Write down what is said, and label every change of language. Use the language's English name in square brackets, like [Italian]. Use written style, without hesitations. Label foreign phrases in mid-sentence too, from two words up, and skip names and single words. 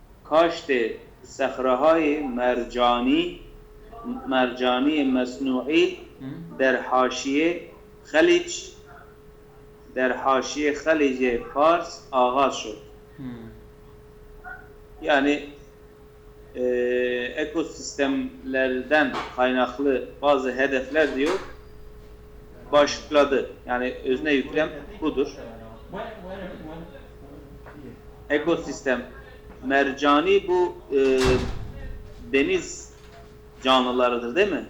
[Persian] کاشت صخره‌های مرجانی مصنوعی در حاشیه خلیج فارس آغاز شد. [Turkish] Yani ekosistemlerden kaynaklı bazı hedefler diyor başladı. Yani özne yüklem budur. Ekosistem mercani bu deniz canlılarıdır değil mi?